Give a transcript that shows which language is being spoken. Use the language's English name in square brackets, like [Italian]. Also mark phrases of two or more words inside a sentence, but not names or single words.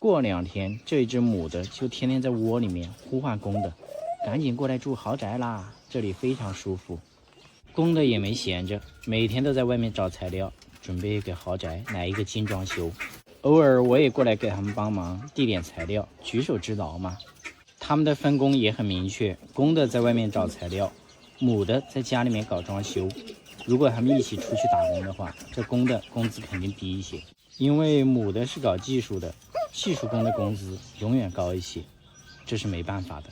[Chinese] 過2天，這一隻母的就天天在窩裡面呼喚公的，趕緊過來住豪宅啦，這裡非常舒服。公的也沒閒着，每天都在外面找材料，準備給豪宅來一個精裝修。偶爾我也過來給他們幫忙遞點材料，舉手之勞嘛。他們的分工也很明確，公的在外面找材料，母的在家裡面搞裝修。如果他們一起出去打工的话，這公的工資肯定低一些，因為母的是搞技術的，技術工的工資永遠高一些，這是沒辦法的。